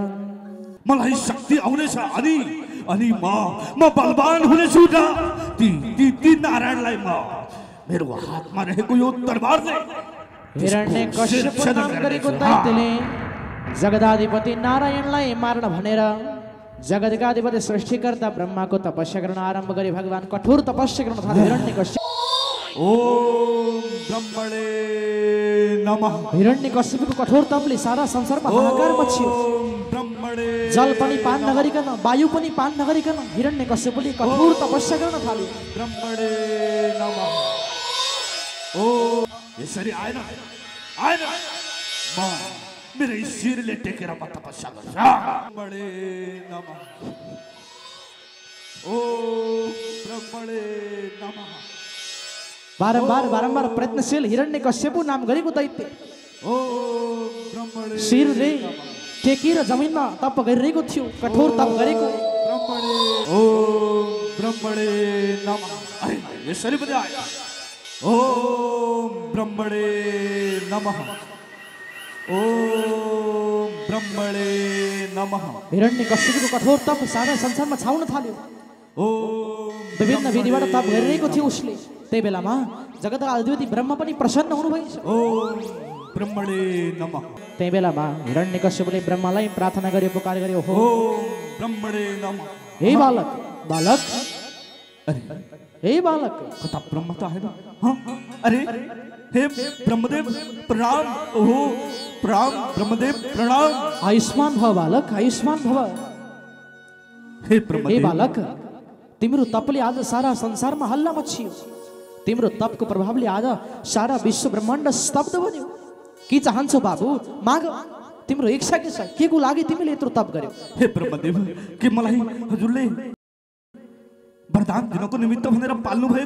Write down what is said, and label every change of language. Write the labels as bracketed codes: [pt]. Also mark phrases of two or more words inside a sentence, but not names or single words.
[ne] मलाई शक्ति आउनेछ अनि अनि म बलवान हुनेछु र ती नारायणलाई म मेरो हातमा रहेको यो तरबारले हिरण्यकश्यपु नाम गरेको दैत्यले जगदाधिपति नारायणलाई मार्न भनेर जगतका अधिपति सृष्टिकर्ता ब्रह्माको तपस्या गर्न आरम्भ गरे। भगवान कठोर तपस्या गर्न थाले। हिरण्यकश्यप [sa] ओम ब्रह्मणे नमः। [ne] हिरण्यकश्यपको कठोर तपले सारा संसारमा हाहाकार मच्चियो। जल पनि पान नगरिकन, वायु पनि पान नगरिकन हिरण्यकश्यपले कठोर तपस्या गर्न थाले। [sa] ब्रह्मणे नमः। [ne] ओ यसरी आएन आएन, म मेरो शिरले टेकेर म तपस्या गर्छु। [sa] ब्रह्मणे नमः। ओ ब्रह्मणे नमः। [ne] बारम्बार बारम्बार प्रयत्नशील हिरण्यकश्यपु नाम गरेको दैत्य [sa] ओ ब्रह्मणे [ne] शिरले टेकेर जमिनमा तप गरिरहेको थियो, कठोर तप गरेको। [sa] ब्रह्मणे ओ ब्रह्मणे नमः। [ne] अरे यसरी पनि आएन। [sa] ओम ब्रह्मणे नमः। ओम ब्रह्मणे नमः। [ne] हिरण्यकश्यपको कठोर तप सारा संसारमा छाउन थाल्यो। [sa] ओम [ne] विभिन्न विधिबाट तप गरिरहेको थियो उसले। त्यही बेलामा जगतका अधिपति ब्रह्म पनि प्रसन्न हुनुभएछ। [sa] ओम ब्रह्मणे नमः। [ne] त्यही बेलामा हिरण्यकश्यपले ब्रह्मलाई प्रार्थना गरे, पुकार गरे, हो [sa] ओम ब्रह्मणे नमः। [ne] हे बालक, बालक, हे बालक, [hi] कथा ब्रह्म तो है ना। हाँ अरे हे ब्रह्मदेव प्रणाम। ओहो प्रणाम ब्रह्मदेव प्रणाम। [sa] आयुष्मान भव बालक, आयुष्मान भव। [ne] हे हे ब्रह्मदेव बालक, तिम्रो तपले आज सारा संसारमा हल्ला मच्चियो। तिम्रो तपको प्रभावले आज सारा विश्व ब्रह्माण्ड स्तब्ध बन्यो। के चाहन्छौ बाबु, माग, तिम्रो इच्छा के छ, के को लागि तिमीले यत्रो तप गर्यौ? हे ब्रह्मदेव के मलाई हजुरले वरदान दिनको निमित्त भनेर पाल्नु भएको